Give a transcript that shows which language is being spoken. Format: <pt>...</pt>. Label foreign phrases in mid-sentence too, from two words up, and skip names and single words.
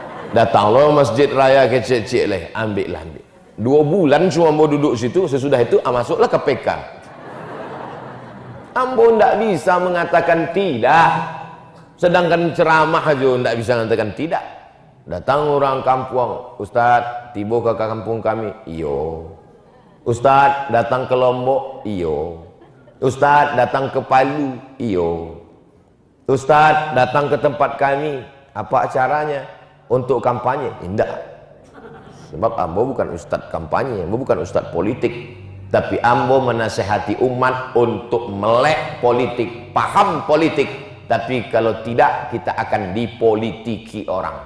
<id>Datanglah masjid raya kecil-kecil leh, ambil. 2 bulan cuma mau duduk situ, sesudah itu masuklah ke PK.</id> <min>Ambo ndak bisa mengatakan tidak, sedangkan ceramah aja ndak bisa mengatakan tidak.</min> <id>Datang orang kampung, Ustaz, tiba ke kampung kami, iyo. Ustaz, datang ke Lombok, iyo. Ustaz, datang ke Palu, iyo. Ustaz, datang ke tempat kami, apa acaranya? Untuk kampanye? Tidak. Sebab ambo bukan ustaz kampanye, ambo bukan ustaz politik, tapi ambo menasehati umat untuk melek politik, paham politik. Tapi kalau tidak, kita akan dipolitiki orang.</id>